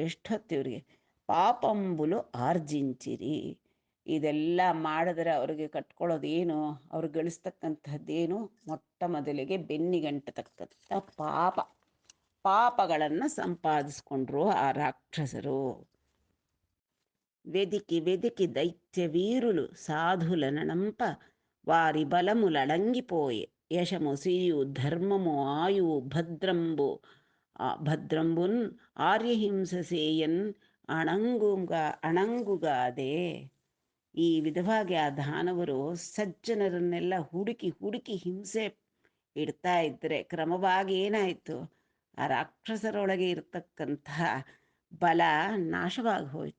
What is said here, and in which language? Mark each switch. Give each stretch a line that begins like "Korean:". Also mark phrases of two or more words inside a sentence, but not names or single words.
Kannada: ಎಷ್ಟೊತ್ತು ಇವ್ರಿಗೆ
Telugu: పాపంబులు ఆర్జించిరి.
Kannada: ಇದೆಲ್ಲ ಮಾಡಿದ್ರೆ ಅವ್ರಿಗೆ ಕಟ್ಕೊಳ್ಳೋದೇನು, ಅವ್ರು ಗಳಿಸ್ತಕ್ಕಂಥದ್ದೇನು, ಮೊಟ್ಟ ಮೊದಲಿಗೆ ಬೆನ್ನಿಗಂಟತಕ್ಕಂಥ ಪಾಪಗಳನ್ನು ಸಂಪಾದಿಸ್ಕೊಂಡ್ರು ಆ ರಾಕ್ಷಸರು.
Telugu: వెదికి దైత్య వీరులు సాధులనంప వారి బలములడంగిపోయే యశము సిరియు ధర్మము ఆయువు భద్రంబున్ ఆర్యహింససేయన్ అణంగుగాదె.
Kannada: ಈ ವಿಧವಾಗಿ ಆ ದಾನವರು ಸಜ್ಜನರನ್ನೆಲ್ಲ ಹುಡುಕಿ ಹಿಂಸೆ ಇಡ್ತಾ ಇದ್ದರೆ ಕ್ರಮವಾಗಿ ಏನಾಯಿತು, ಆ ರಾಕ್ಷಸರೊಳಗೆ ಇರತಕ್ಕಂತಹ ಬಲ ನಾಶವಾಗಿ ಹೋಯಿತು.